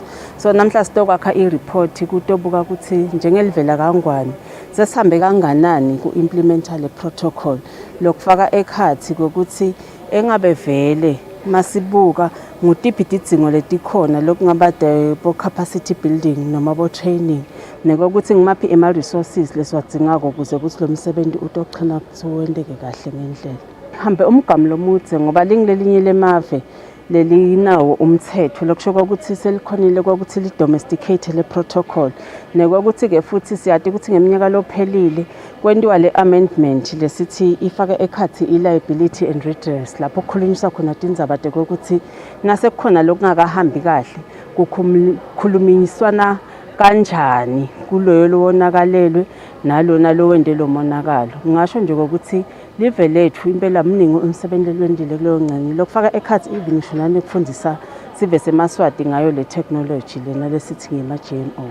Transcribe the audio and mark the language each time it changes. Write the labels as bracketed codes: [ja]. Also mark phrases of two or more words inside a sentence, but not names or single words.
[ss] So namhla sitokwakha i-report kutobuka ukuthi njengelivela kangwane sesihambe kanganani ku-implementa le protocol lokufaka ekhathi kokuthi engabe vele masibuka ngutiphi tidzingo letikhona lokungaba bo- [en] capacity building [ss] noma bo-training nekokuthi ngimaphi ema-resources lesiwadzingako ukuze kuthi lo msebenzi utochina kuwendeke kahle ngendlela. Hambe umgamu lomudze ngoba lingelinye lemave lelinawo umthetho lokusho ukuthi selikhonile ukuthi li-domesticate le protocol nekokuthi ke futhi siyati ukuthi ngeminyaka lophelile kwentiwa le amendment lesithi ifaka ekhathi i- [en] liability and redress [ss] lapho kukhulunyiswa khona tindzaba tekokuthi nase kukhona lokungakahambi kahle kukhulumiswana kanjani kuloyo lowonakalelwe nalona lowende lo monakalo. Ngisho nje ukuthi live lethu impela mningi umsebenzi lwendile kuleyo ngcane lokufaka ekhathi even ngisho nane kufundisa sive semaswati ngayo le technology lena lesithi ngema-GMO.